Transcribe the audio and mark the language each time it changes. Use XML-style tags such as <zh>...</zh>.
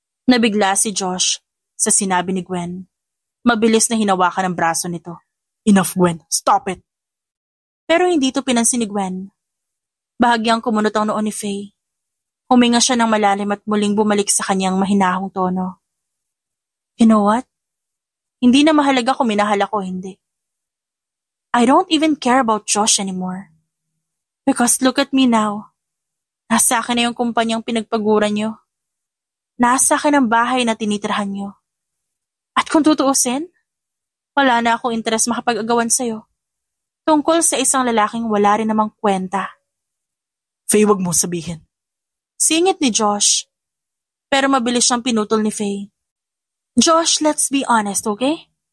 <tl>Nabigla si Josh sa sinabi ni Gwen. Mabilis na hinawakan ang braso nito.</tl> <en>Enough, Gwen. Stop it.</en> <tl>Pero hindi ito pinansin ni Gwen. Bahagyang kumunot ang noon ni Faye. Huminga siya ng malalim at muling bumalik sa kanyang mahinahong tono.</tl> <en>You know what?</en> <tl>Hindi na mahalaga kung minahal ako o hindi.</tl> <en>I don't even care about Josh anymore. Because look at me now.</en> <tl>Nasa akin na yung kumpanyang pinagpaguran niyo. Nasa akin ang bahay na tinitirhan niyo. At kung tutuusin, wala na akong interes makapag-agawan sa'yo. Tungkol sa isang lalaking wala rin namang kwenta. Faye, wag mo sabihin. Singit ni Josh. Pero mabilis siyang pinutol ni Faye.</tl> <en>Josh, let's be honest, okay?</en>